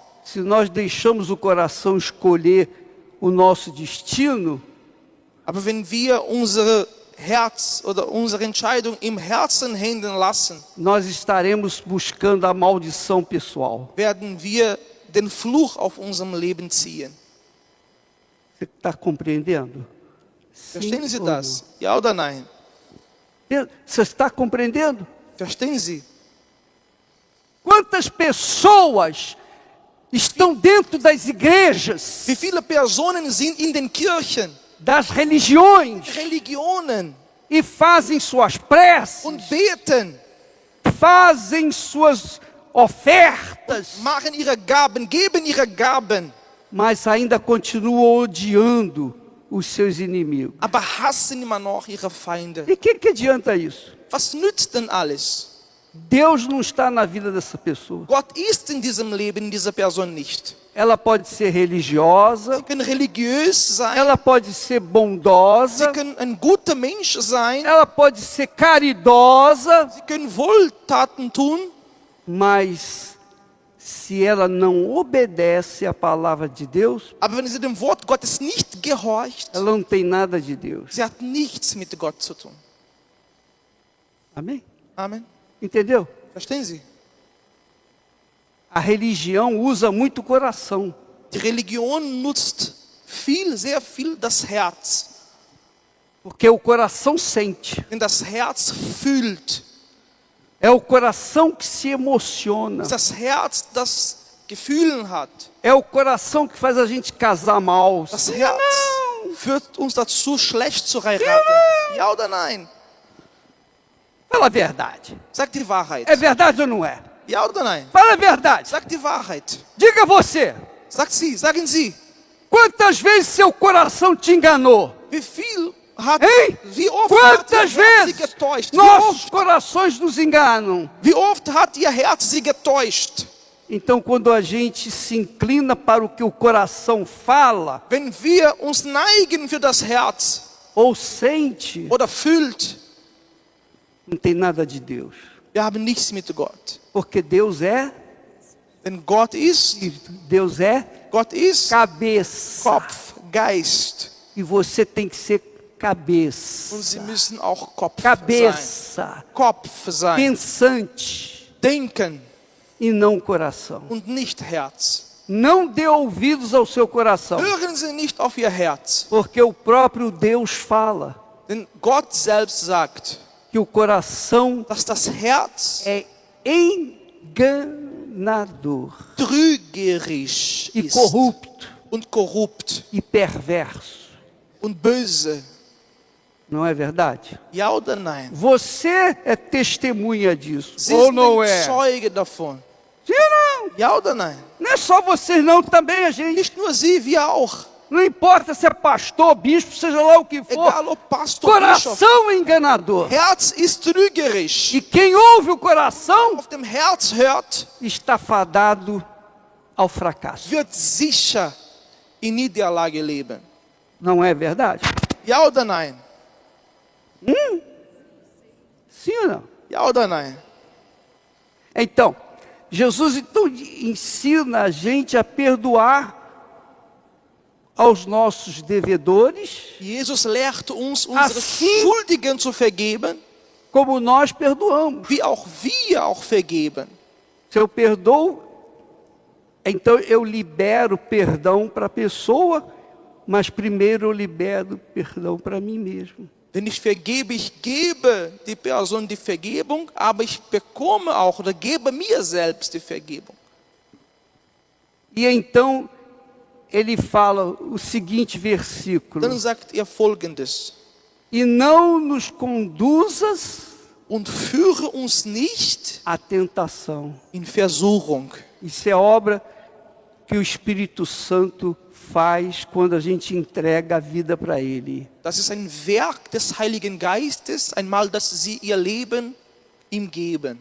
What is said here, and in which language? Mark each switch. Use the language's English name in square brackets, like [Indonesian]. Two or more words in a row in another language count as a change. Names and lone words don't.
[Portuguese] Se nós deixamos o coração escolher o nosso destino, [German] Aber wenn wir unsere Herz oder unsere Entscheidung im Herzen hängen lassen, [Portuguese] nós estaremos buscando a maldição pessoal. [German] werden wir den Fluch auf unserem Leben ziehen. [Portuguese] Você está compreendendo? [German] Verstehen Sie [Portuguese] ou [German] das? Ja oder nein? [Portuguese] não? Você está compreendendo? [German] Verstehen Sie? [Portuguese] Quantas pessoas estão dentro das igrejas, [German] Wie viele Personen sind in den Kirchen, [Portuguese] das religiões, [German] Religionen [Portuguese] e fazem suas preces, [German] und beten, [Portuguese] fazem suas ofertas, [German] machen ihre Gaben, geben ihre Gaben, [Portuguese] mas ainda continuam odiando os seus inimigos. [German] aber hassen immer noch ihre Feinde. [Portuguese] E o que adianta isso? [German] Was nützt denn alles? [Portuguese] Deus não está na vida dessa pessoa. [German] Gott ist in diesem Leben dieser Person nicht. [Portuguese] Ela pode ser religiosa, [German] Sie können religiös sein, [Portuguese] ela pode ser [German] sie [Portuguese] bondosa, [German] können ein guter Mensch sein, [Portuguese] ela pode ser caridosa, [German] sie können Wohltaten tun, [Portuguese] mas se ela não obedece à palavra de Deus, [German] aber wenn sie dem Wort Gottes nicht gehorcht, [Portuguese] ela não tem nada de Deus. [German] sie hat nichts mit Gott zu tun. [Portuguese] Amém? [German] Amen. [Portuguese] Entendeu? [German] Verstehen Sie? [Portuguese] A religião usa muito o coração. [German] Die Religion nutzt viel, sehr viel das Herz. [Portuguese] Porque o coração sente. [German] Denn das Herz fühlt. [Portuguese] É o coração que se emociona. [German] Es ist das Herz, das Gefühlen hat. [Portuguese] É o coração que faz a gente casar mal. [German] Das Herz führt uns dazu, schlecht zu heiraten. Ja oder nein? [Portuguese] Fala a verdade. [German] Sag die Wahrheit. [Portuguese] É verdade ou não é? [German] Ja oder nein? [Portuguese] Fala a verdade. [German] Sag die Wahrheit. [Portuguese] Diga você. [German] Sagt sie, sagen Sie. [Portuguese] Quantas vezes seu coração te enganou? [German] Wie viel hat, [Portuguese] Hein? [German] wie oft hat Ihr [Portuguese] Quantas [German] Herz Sie [Portuguese] vezes [German] getäuscht? [Portuguese] nossos corações nos enganam? [German] Wie oft hat Ihr Herz Sie getäuscht? [Portuguese] Então, quando a gente se inclina para o que o coração fala [German] Wenn wir uns neigen für das Herz [Portuguese] ou sente, [German] oder fühlt, [Portuguese] não tem nada de Deus. [German] wir haben nichts mit Gott. [Portuguese] Porque Deus é [German] Denn Gott ist [Portuguese] Espírito, Deus é cabeça. [German] Kopf, Geist. [Portuguese] E você tem que ser cabeça. [German] Und sie müssen auch Kopf sein. [Portuguese] Cabeça, [German] Kopf sein. [Portuguese] pensante [German] Denken [Portuguese] e não coração. [German] und nicht Herz. [Portuguese] Não dê ouvidos ao seu coração, [German] Hören Sie nicht auf Ihr Herz. [Portuguese] porque o próprio Deus fala [German] Denn Gott selbst sagt, [Portuguese] que o coração [German] dass das Herz [Portuguese] é enganador [German] trügerisch [Portuguese] e [German] ist [Portuguese] corrupto [German] und korrupt [Portuguese] e perverso. [German] und böse. [Portuguese] Não é verdade? [German] Ja oder nein? [Portuguese] Você é testemunha disso, [German] Sie [Portuguese] ou [German] sind [Portuguese] não [German] ein [Portuguese] é? [German] Zeuge davon. [Portuguese] Sim ou não? [German] Ja oder nein? [Portuguese] Não é só vocês não, também a gente. [German] Nicht nur Sie, wir auch. [Portuguese] Não importa se é pastor, bispo, seja lá o que for. [German] Egal ob Pastor, Bischof. [Portuguese] Coração é enganador. [German] Herz ist trügerisch. [Portuguese] E quem ouve o coração [German] Auf dem Herz hört, [Portuguese] está fadado ao fracasso. [German] wird sicher in Niederlage leben. [Portuguese] Não é verdade? [German] Ja oder nein? [Portuguese] Sim ou não? [German] Ja oder nein? [Portuguese] Então, Jesus então ensina a gente a perdoar aos nossos devedores, [German] Jesus lehrt uns, unsere [Portuguese] Assim- [German] Schuldigen zu vergeben, [Portuguese] como nós perdoamos. [German] wie auch wir auch vergeben. [Portuguese] Se eu perdoo, então eu libero perdão para a pessoa, mas primeiro eu libero perdão para mim mesmo. [German] Wenn ich vergebe, ich gebe die Person die Vergebung, aber ich bekomme auch oder gebe mir selbst die Vergebung. [Portuguese] E então ele fala o seguinte versículo: [German] Dann sagt er Folgendes: [Portuguese] e não nos conduzas [German] Und führe uns nicht [Portuguese] à tentação. [German] in Versuchung. [Portuguese] Isso é obra que o Espírito Santo faz quando a gente entrega a vida para Ele. [German] Das ist ein Werk des Heiligen Geistes, einmal, dass sie ihr Leben ihm geben.